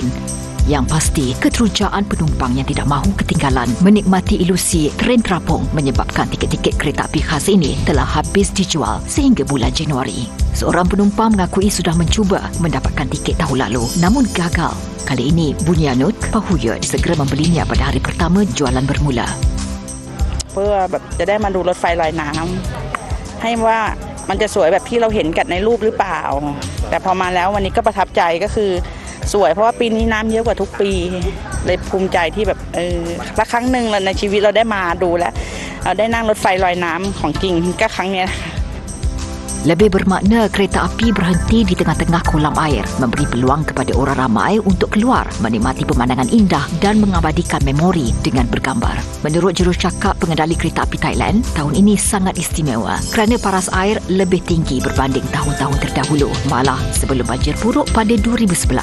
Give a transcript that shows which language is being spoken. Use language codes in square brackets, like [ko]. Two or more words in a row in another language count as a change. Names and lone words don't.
[ms] Yang pasti, keterujaan penumpang yang tidak mahu ketinggalan menikmati ilusi tren terapung menyebabkan tiket-tiket kereta api khas ini telah habis dijual sehingga bulan Januari. Seorang penumpang mengakui sudah mencuba mendapatkan tiket tahun lalu namun gagal. Kali ini, Bunyanut Pahuyut segera membelinya pada hari pertama jualan bermula. [th] เพื่อแบบจะได้มาดูรถไฟลอยน้ำให้ว่ามันจะสวยแบบที่เราเห็นกันในรูปหรือเปล่าแต่พอมาแล้ววันนี้ก็ประทับใจก็คือสวยเพราะว่าปีนี้น้ำเยอะกว่าทุกปีเลยภูมิใจที่แบบสักครั้งหนึ่งในชีวิตเราได้มาดูแล้วเราได้นั่งรถไฟลอยน้ำของจริงก็ครั้งนี้ [ms] Lebih bermakna kereta api berhenti di tengah-tengah kolam air, memberi peluang kepada orang ramai untuk keluar, menikmati pemandangan indah dan mengabadikan memori dengan bergambar. Menurut jurucakap pengendali kereta api Thailand, tahun ini sangat istimewa kerana paras air lebih tinggi berbanding tahun-tahun terdahulu, malah sebelum banjir buruk pada 2011.